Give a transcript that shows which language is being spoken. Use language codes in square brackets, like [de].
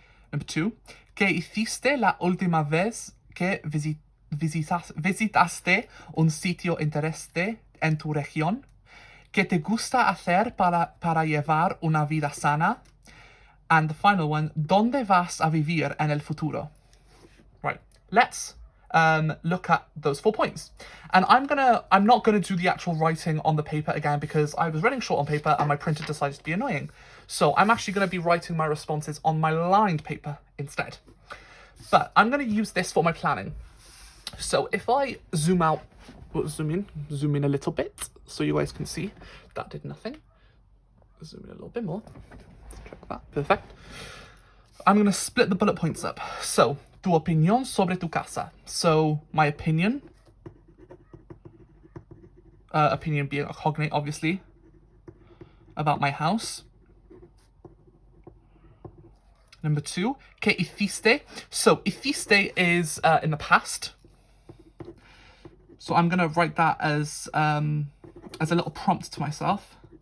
[en] Number 2, [es] ¿qué hiciste la última vez que visitaste un sitio interesante en tu región? ¿Qué te gusta hacer para llevar una vida sana? [en] And the final one, [es] ¿dónde vas a vivir en el futuro? [en] Right, let's look at those 4 points. And I'm not gonna do the actual writing on the paper again because I was running short on paper and my printer decided to be annoying. So I'm actually gonna be writing my responses on my lined paper instead. But I'm gonna use this for my planning. So if I zoom in a little bit so you guys can see, that did nothing. Zoom in a little bit more. Check that, perfect. I'm gonna split the bullet points up. [es] So, tu opinión sobre tu casa. [en] So, my opinion. Opinion being a cognate, obviously. About my house. Number 2, [es] ¿qué hiciste? [en] So, hiciste is in the past. So I'm going to write that as a little prompt to myself.